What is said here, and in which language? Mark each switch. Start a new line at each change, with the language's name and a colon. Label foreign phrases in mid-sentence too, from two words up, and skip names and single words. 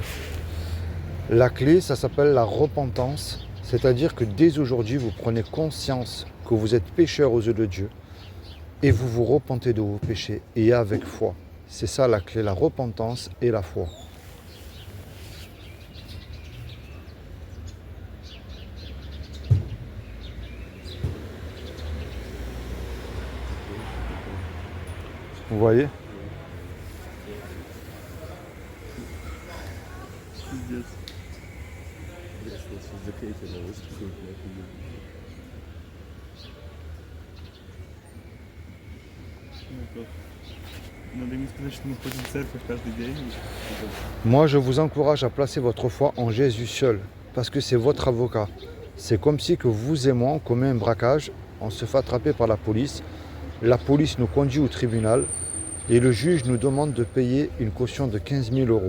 French: La clé, ça s'appelle la repentance, c'est-à-dire que dès aujourd'hui, vous prenez conscience que vous êtes pécheur aux yeux de Dieu et vous vous repentez de vos péchés et avec foi. C'est ça la clé, la repentance et la foi. Vous voyez?
Russian: Пиздец. Если нас закрыть, она выступит, я офигею. Ну, как? Надо им сказать, что мы ходим в церковь каждый день.
French: Moi, je vous encourage à placer votre foi en Jésus seul, parce que c'est votre avocat. C'est comme si que vous et moi, on commet un braquage, on se fait attraper par la police nous conduit au tribunal et le juge nous demande de payer une caution de 15 000 euros.